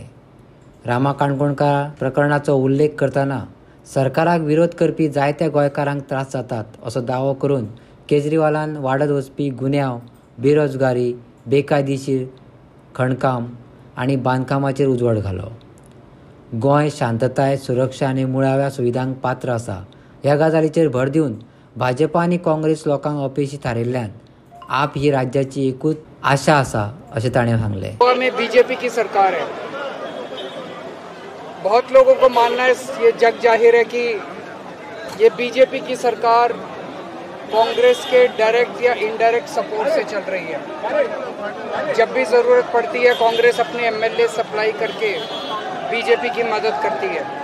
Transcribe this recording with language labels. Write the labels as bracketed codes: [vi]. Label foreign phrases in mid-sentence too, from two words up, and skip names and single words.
[kok] रामा काणकोणकार प्रकरणाचो उल्लेख करतना सरकाराक विरोध करपी जायत्या गोंयकारांक त्रास जातात असो दावो करून केजरीवालान वाडत वचपी गुन्यांव, बेरोजगारी, बेकायदेशीर खणकाम आनी बांदकामाचेर उजवाड घालो. गोंय शांतताय, सुरक्षा आनी मुळाव्या सुविधांक पात्र आसा ह्या गजालीचेर भर दिवन भाजपा आनी काँग्रेस लोकांक अपेशी थारिल्ल्यान आप ही राज्याची एकूच आशा आसा अशें ताणें सांगलें. [hi] गोवा में बीजेपी की सरकार है. बहुत लोगों को मानना है, ये जग जाहिर है कि ये बीजेपी की सरकार कांग्रेस के डायरेक्ट या [en] indirect support [hi] से चल रही है. जब भी ज़रूरत पड़ती है कांग्रेस अपने [en] MLA supply [hi] करके बीजेपी की मदद करती है.